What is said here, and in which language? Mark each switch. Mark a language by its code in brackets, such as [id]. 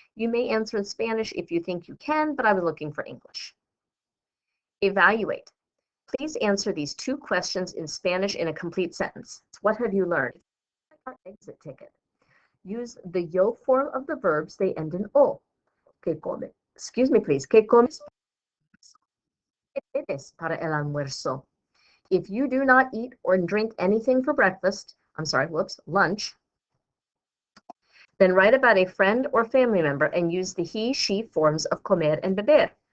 [en] You may answer in Spanish if you think you can, but I was looking for English. Evaluate. Please answer these 2 questions in Spanish in a complete sentence. What have you learned? Our exit ticket. Use the yo form of the verbs. They end in o. [es] ¿Qué come? [en] Excuse me, please. [es] ¿Qué comes? ¿Qué tienes para el almuerzo? [en] If you do not eat or drink anything for breakfast, lunch, then write about a friend or family member and use the he, she forms of comer and beber.